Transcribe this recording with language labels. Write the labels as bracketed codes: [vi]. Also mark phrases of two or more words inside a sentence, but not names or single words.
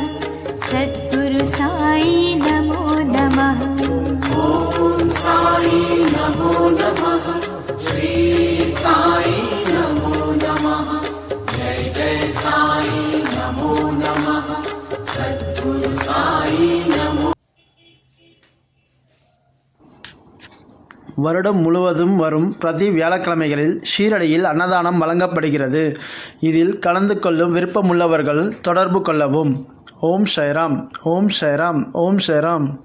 [sa] सद्गुरु साई नमो नमः। ओम साई नमो नमः। श्री साई नमो नमः। जय जय साई नमो नमः। सद्गुरु साई नमो। [ta] வருடம் முழுவதும் வரும் பிரதி வியாழக்கிழமைகளில் ஷீரடியில் அன்னதானம் வழங்கப்படுகிறது. இதில் கலந்து கொள்ளும் விருப்பமுள்ளவர்கள் தொடர்பு கொள்ளவும். ஓம் சாய்ராம். ஓம் சாய்ராம். ஓம் சாய்ராம்.